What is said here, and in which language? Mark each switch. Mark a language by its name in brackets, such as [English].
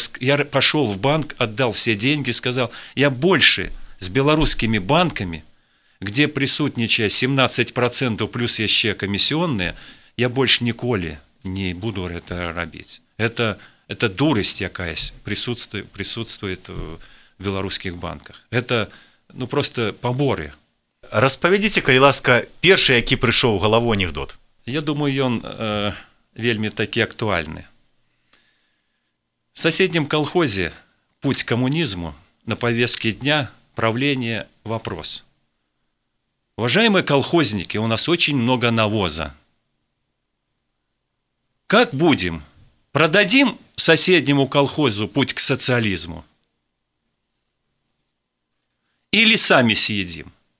[Russian] Я пошел в банк, отдал все деньги, сказал: я больше с белорусскими банками, где присутнічае 17% плюс яшчэ комиссионные, я больше [Belarusian] ніколі не буду это рабіць. [Russian] Это дурость якаясь присутствует в белорусских банках. Это просто поборы. [Belarusian] Распавядзіце, калі ласка, першы, які прыйшоў у галаву анекдот. Я думаю, ён вельмі такі актуальны. [Russian] В соседнем колхозе «Путь к коммунизму» на повестке дня правления вопрос. Уважаемые колхозники, у нас очень много навоза. Как будем? Продадим соседнему колхозу «Путь к социализму» или сами съедим?